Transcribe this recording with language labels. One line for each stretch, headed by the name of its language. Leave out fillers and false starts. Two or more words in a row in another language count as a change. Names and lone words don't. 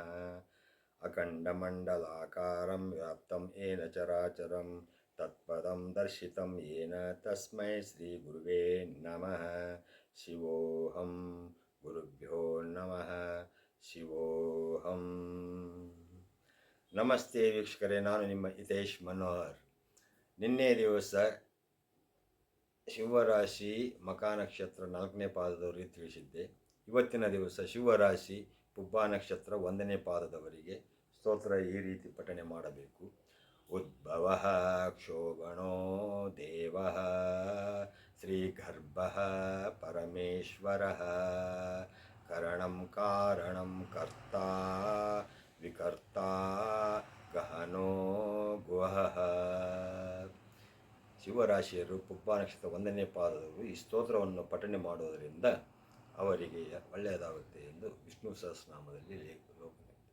Sanskrit: ಅಖಂಡಮಂಡಲಾಕಾರಂ ವ್ಯಾಪ್ತಂ ಯೇನ ಚರಾಚರಂ ತತ್ಪದಂ ದರ್ಶಿತಂ ಯೇನ ತಸ್ಮೈ ಶ್ರೀ ಗುರುವೇ ನಮಃ. ಶಿವೋಹಂ ಗುರುಭ್ಯೋ ನಮಃ. ಶಿವೋಹಂ.
Kannada: ನಮಸ್ತೆ ವೀಕ್ಷಕರೇ, ನಾನು ನಿಮ್ಮ ಹಿತೇಶ್ ಮನೋಹರ್. ನಿನ್ನೆ ದಿವಸ ಶಿವರಾಶಿ ಮಖಾ ನಕ್ಷತ್ರ 4ನೇ ಪಾದದವರಿಗೆ ತಿಳಿಸಿದ್ದೆ. ಇವತ್ತಿನ ದಿವಸ ಶಿವರಾಶಿ ಪುಬ್ಬ ನಕ್ಷತ್ರ 1ನೇ ಪಾದದವರಿಗೆ ಸ್ತೋತ್ರ ಈ ರೀತಿ ಪಠನೆ ಮಾಡಬೇಕು.
Sanskrit: ಉದ್ಭವ ಕ್ಷೋಭಣೋ ದೇವ ಶ್ರೀಗರ್ಭ ಪರಮೇಶ್ವರ ಕರಣಂ ಕಾರಣಂ ಕರ್ತ ವಿಕರ್ತ ಗಹನೋ ಗುಹಃ.
Kannada: ಶಿವರಾಶಿಯರು ಪುಬ್ಬ ನಕ್ಷತ್ರ 1ನೇ ಪಾದದವರು ಈ ಸ್ತೋತ್ರವನ್ನು ಪಠನೆ ಮಾಡುವುದರಿಂದ ಅವರಿಗೆ ಒಳ್ಳೆಯದಾಗುತ್ತೆ ಎಂದು ವಿಷ್ಣು ಸಹಸ್ರನಾಮದಲ್ಲಿ ಲೇಖನ.